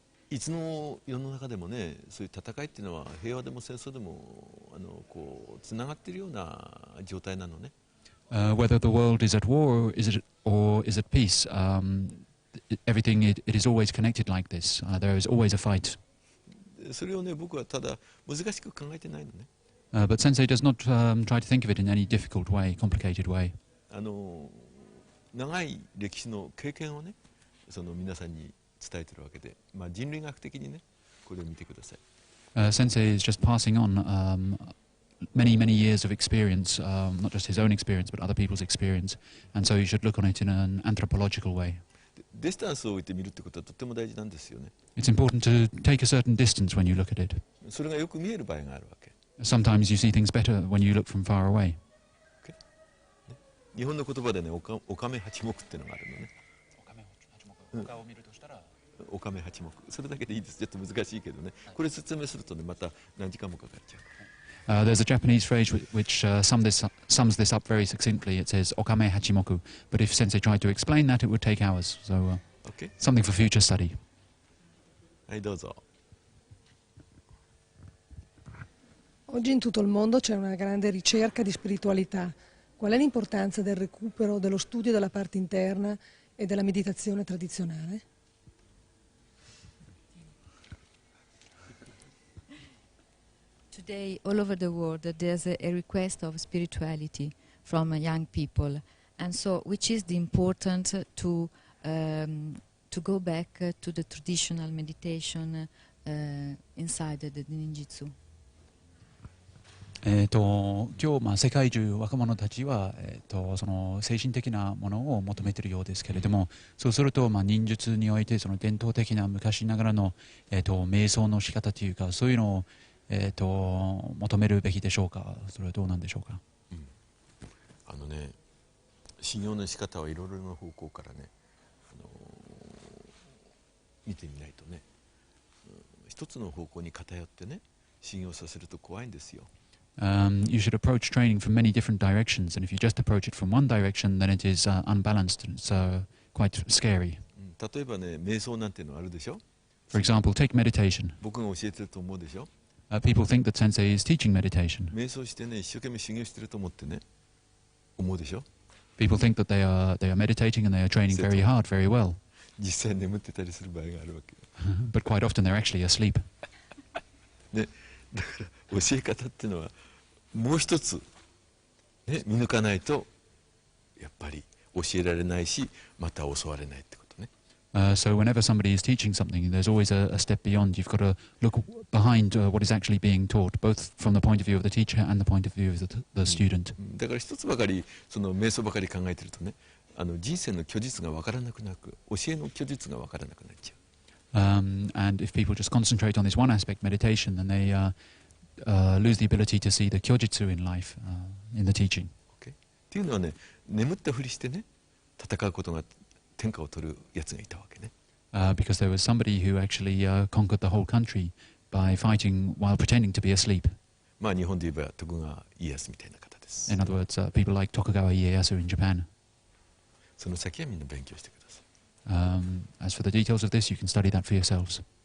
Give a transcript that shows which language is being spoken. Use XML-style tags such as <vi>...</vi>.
<ja>いつの世の中でもね、そういう戦いっていうのは平和でも戦争でもこうつながっているような状態なのね。</ja> <en>Whether the world is at war or is at peace, everything it is always connected like this. There is always a fight.</en> <ja>それをね、僕はただ難しく考えてないのね。</ja> <en>But Sensei does not try to think of it in any difficult way, complicated way.</en> <ja>長い歴史の経験をね、その皆さんに伝えてるわけで、人類学的にね、これを見てください。</ja> <en>Sensei is just passing on many years of experience, not just his own experience, but other people's experience, and so you should look on it in an anthropological way.</en> <ja>ディスタンスを置いて見るってことはとても大事なんですよね。</ja> <en>It's important to take a certain distance when you look at it.</en> <ja>それがよく見える場合があるわけ。</ja> <en>Sometimes you see things better when you look from far away.</en> <ja>日本の言葉でね、おかめ八目っていうのがあるのね。おかめ八目。それだけでいいです。ちょっと難しいけどね。これ説明するとね、また何時間もかかっちゃう。</ja> <en>There's a Japanese phrase which sums this up very succinctly. It says "okame hachimoku," but if Sensei tried to explain that, it would take hours. So, something for future study.</en> <ja>はいどうぞ。</ja> <it>Oggi in tutto il mondo c'è una grande ricerca di spiritualità. Qual è l'importanza del recupero, dello studio della parte interna e della meditazione tradizionale?</it> <en>Today, all over the world, there's a request of spirituality from young people, and so which is the important to go back to the traditional meditation inside the ninjutsu.</en> <ja>今日、世界中若者たちは、その精神的なものを求めているようですけれども、そうすると、忍術においてその伝統的な昔ながらの、瞑想の仕方というか、そういうのを、求めるべきでしょうか。それはどうなんでしょうか。修行の仕方はいろいろな方向からね、見てみないとね、一つの方向に偏ってね修行させると怖いんですよ。</ja> <en>You should approach training from many different directions, and if you just approach it from one direction, then it is unbalanced, and it's quite scary.</en> <ja>例えばね、瞑想なんていうのあるでしょ。</ja> <en>For example, take meditation.</en> <ja>僕が教えてると思うでしょ。</ja> <en>People think that sensei is teaching meditation.</en> <ja>瞑想してね、一生懸命修行してると思ってね、思うでしょ。</ja> <en>People think that they are meditating and they are training very hard, very well.</en> <ja>実際眠ってたりする場合があるわけ。</ja> <en>But quite often they're actually asleep.</en> <ja>ね、だから教え方っていうのはもう一つ、ね、見抜かないとやっぱり教えられないし、また教われないってことね。</ja> <en>So whenever somebody is teaching something, there's always a step beyond. You've got to look behind what is actually being taught, both from the point of view of the teacher and the point of view of the student.</en> <ja>だから一つばかりその瞑想ばかり考えてるとね、人生の虚実が分からなくなる、教えの虚実が分からなくなっちゃう。</ja> <en>And if people just concentrate on this one aspect, meditation, then they lose the ability to see the kyojitsu in life, in the teaching.</en> <ja>っていうのはね、眠ったふりしてね、戦うことが天下を取るやつがいたわけね。</ja> <en>Because there was somebody who actually conquered the whole country by fighting while pretending to be asleep.</en> <ja>日本で言えば徳川家康みたいな方です。</ja> <en>In other words, people like Tokugawa Ieyasu in Japan.</en> <ja>その先はみんな勉強してください。</ja> <en>As for the details of this, you can study that for yourselves.</en>